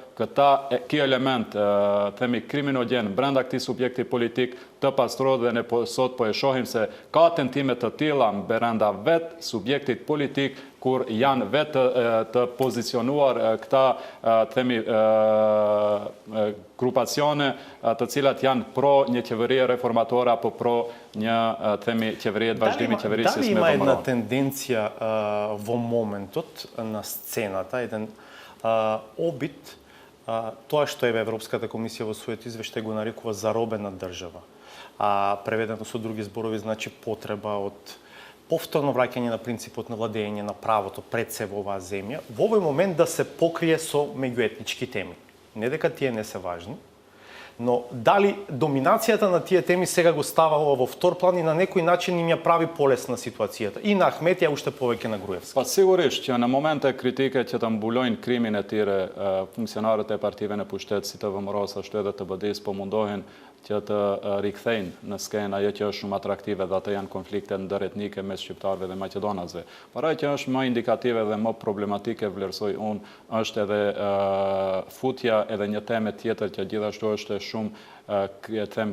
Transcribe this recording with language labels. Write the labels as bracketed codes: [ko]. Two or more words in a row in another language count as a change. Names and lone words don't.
[sq] ky element, themi kriminogen brenda këtij subjekti politik të pastrohet dhe ne sot po e shohim se ka tentime të tilla brenda vet subjektit politik kur janë vetë të pozicionuar këta, themi, grupacione të cilat janë pro një qeverie reformatore apo pro një, themi, qeverie të vazhdimit qeverisjes me [mk] Дали има една Vëmëro. тенденција во моментот на сцената, еден обид, тоа што е Европската комисија во својот извештај го нарекува заробена држава, а преведено со други зборови значи потреба од повторно враќање на принципот на владење на правото пред се во оваа земја, во овој момент да се покрие со меѓуетнички теми. Не дека тие не се важни, но дали доминацијата на тие теми сега го става во втор план и на некој начин им ја прави полесна ситуацијата. И на Ахметија, уште повеќе на Груевски. [sq] Pa sigurisht që në momente kritike që të mbulojnë krimin e tyre, funksionarët e partive në pushtet si të Vëmëros ashtu edhe të BD-s po mundohen që të rikthejnë në skenë ajo që është shumë atraktive dhe ato janë konflikte ndëretnike mes shqiptarëve dhe maqedonasve. Por ajo që është më indikative dhe më problematike vlerësoj unë është edhe futja edhe një teme tjetër që gjithashtu është shumë them